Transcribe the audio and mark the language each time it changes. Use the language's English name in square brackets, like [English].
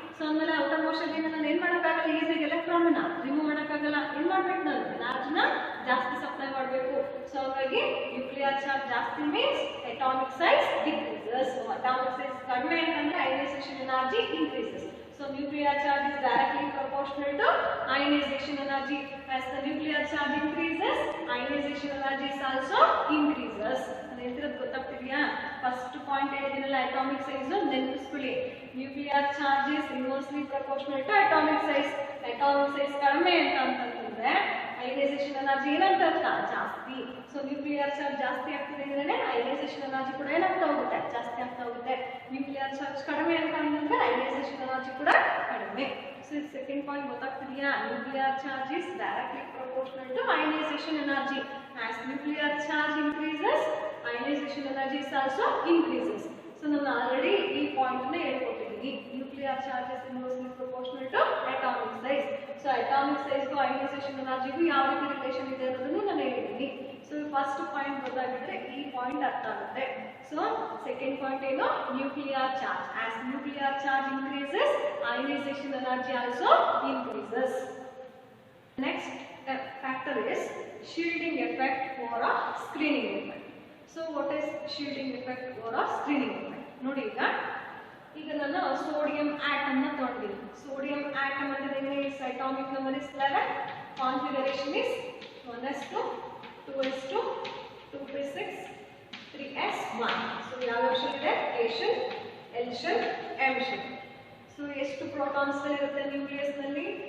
[Kannada] So ಆಮೇಲೆ outer most ನಾನು ಏನ್ ಮಾಡೋಕ್ಕಾಗಲ್ಲ, ಈಸಿಯಾಗಿ ಎಲೆಕ್ಟ್ರಾನ್ ರಿಮೂವ್ ಮಾಡೋಕ್ಕಾಗಲ್ಲ. ಏನ್ ಮಾಡ್ಬೇಕು, ನಾನು ಚಾರ್ಜ್ನ ಜಾಸ್ತಿ ಸಪ್ಲೈ ಮಾಡಬೇಕು. ಸೊ ಹಾಗಾಗಿ ನ್ಯೂಕ್ಲಿಯರ್ ಚಾರ್ಜ್ ಜಾಸ್ತಿ means atomic size decreases. Atomic size ಕಡಿಮೆ ಅಂತಂದ್ರೆ ionisation energy increases. [English] So nuclear charge is directly proportional to ionization energy. As the nuclear charge increases, ionization energy is also increases. [Kannada] ಅದೇಂತಿರೋದು ಗೊತ್ತಾಗ್ತಿದೆಯಾ? First point ಹೇಳಿದಿನಲ್ಲ atomic size ನೆನಪಿಸ್ಕೊಳ್ಳಿ. [English] Nuclear charge is inversely proportional to atomic size. [Kannada] Atomic size ಕಡಿಮೆ ಅಂತಂದ್ರೆ ionisation energy ಏನಂತ ಜಾಸ್ತಿ. So nuclear charge ಜಾಸ್ತಿ ಆಗ್ತಿದೆ ಅಂದ್ರೆ ionisation energy ಕೂಡ ಏನಾಗ್ತಾ ಹೋಗುತ್ತೆ, ಜಾಸ್ತಿ ಆಗ್ತಾ ಹೋಗುತ್ತೆ. ನ್ಯೂಕ್ಲಿಯರ್ ಚಾರ್ಜ್ ಕಡಿಮೆ ಅಂತ ಅಂದ್ರೆ ಅಯನೈಸೇಷನ್ ಎನರ್ಜಿ ಕೂಡ ಕಡಿಮೆ. So second point ಗೊತ್ತಾಗ್ತಿದೆಯಾ? [English] Nuclear charge is directly proportional to ionization energy. As nuclear charge increases, ionization energy is also increases. [Kannada] So ನಾನು ಆಲ್ರೆಡಿ ಈ ಪಾಯಿಂಟ್ ನ ಹೇಳ್ಕೊಟ್ಟಿದ್ದೀನಿ. [English] Nuclear charge is inversely proportional to atomic size. [Kannada] So atomic size ಗೂ ionisation ಎನರ್ಜಿಗೂ ಯಾವ ರೀತಿ relation ಇದೆ ಅನ್ನೋದನ್ನು ನಾನು ಹೇಳಿದ್ದೀನಿ. ಸೊ ಫಸ್ಟ್ ಪಾಯಿಂಟ್ ಗೊತ್ತಾಗಿದ್ರೆ ಈ ಪಾಯಿಂಟ್ ಅರ್ಥ ಆಗುತ್ತೆ. ಸೊ ಸೆಕೆಂಡ್ ಪಾಯಿಂಟ್ ಏನು? Nuclear charge. [English] As nuclear charge increases, ionization energy also increases. Next factor is shielding effect or a screening effect. So what is shielding effect or a screening effect? [Kannada] ನೋಡಿ ಈಗ ನಾನು sodium atom ನ ತಗೊಂಡಿದ್ದೀನಿ. Sodium atom ಅಂದ್ರೆ [English] It's atomic number is 11, configuration is 1s2, 2s2, 2p6, 3s1. [Kannada] So ಯಾವ shell ಇದೆ? a shell, l shell, m shell. So ಎಷ್ಟು protons ಇರುತ್ತೆ ನ್ಯೂಕ್ಲಿಯಸ್ ನಲ್ಲಿ?